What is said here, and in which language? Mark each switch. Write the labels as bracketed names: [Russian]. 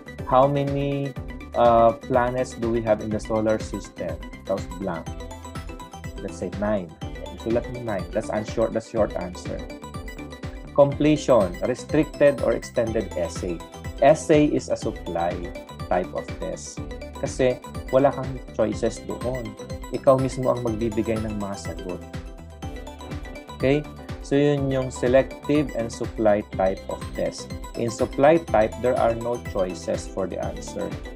[English] How many planets do we have in the solar system? [Filipino] Tapos blank. [English] Let's say 9. [Filipino] Sulat mo 9. [English] That's short answer. Completion, restricted or extended essay. Essay is a supply type of test. [Filipino] Kasi wala kang choices doon. Ikaw mismo ang magbibigay ng mga sagot. [English] Okay? [Filipino] So yun yung [English] selective and supply type of test. [Filipino] In supply type, there are no choices for the answer.